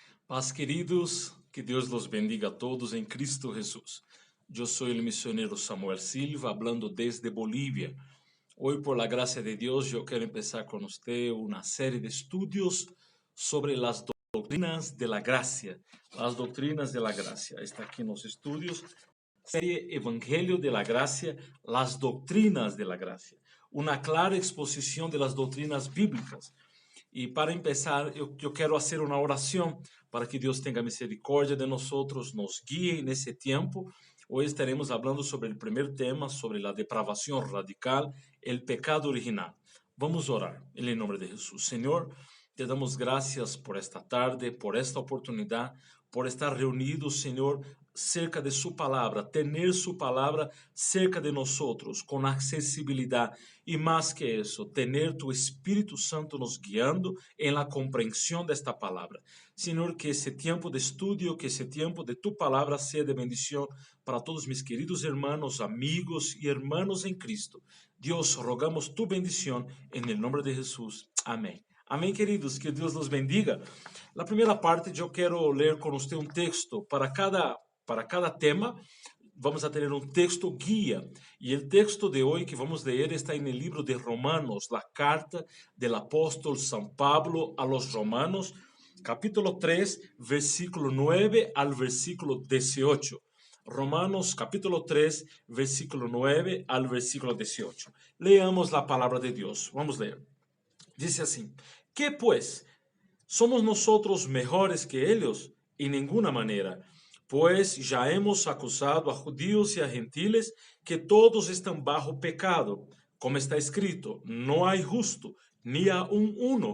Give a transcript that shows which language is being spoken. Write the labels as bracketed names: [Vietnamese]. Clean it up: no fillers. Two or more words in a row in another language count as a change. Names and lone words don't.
[Spanish] Paz, queridos, que Deus los bendiga a todos em Cristo Jesús. [Portuguese] Eu sou o missionário Samuel Silva, [Spanish] hablando desde Bolívia. Hoy, por la gracia de Dios, yo quiero empezar con usted una serie de estudios sobre las doctrinas de la gracia. Las doctrinas de la gracia. Está aquí en los estudios. Serie Evangelio de la Gracia, las doctrinas de la gracia. Una clara exposición de las doctrinas bíblicas. E para empezar, [Portuguese] eu quero fazer uma oração para que Deus tenha misericórdia de nós, nos guie nesse tempo. Hoje estaremos falando sobre o primeiro tema, sobre a depravação radical, o pecado original. Vamos orar, em nome de Jesus. Senhor, te damos graças por esta tarde, por esta oportunidade, por estar reunidos, Senhor, [Spanish] cerca de su [Portuguese] palavra, [Spanish] tener su palavra cerca [Portuguese] de nós, com acessibilidade. E mais que isso, [Spanish] tener tu [Portuguese] Espírito Santo nos guiando em la compreensão desta palavra. Senhor, que esse tempo de estudio, que esse tempo de tu palavra seja de bendição para todos [Spanish] mis queridos hermanos, [Portuguese] amigos e hermanos em Cristo. Deus, rogamos tu bendição em nome de Jesus. Amém. Amém, queridos, que Deus nos bendiga. Na primeira parte, eu quero ler com você um texto para cada tema. Vamos a ter um texto guia. E o texto de hoje que vamos ler está no livro de Romanos, a carta do apóstolo São Pablo [Spanish] a los Romanos, [Portuguese] capítulo 3, versículo 9 al versículo 18. [Spanish] Romanos capítulo 3, versículo 9 al versículo 18. [Portuguese] Leamos a palavra de Deus. Vamos ler. Diz assim: [Spanish] ¿Qué pues? ¿Somos nosotros mejores que ellos? En ninguna manera. Pues ya hemos acusado a judíos y a gentiles que todos están bajo pecado. Como está escrito, no hay justo, ni aun uno.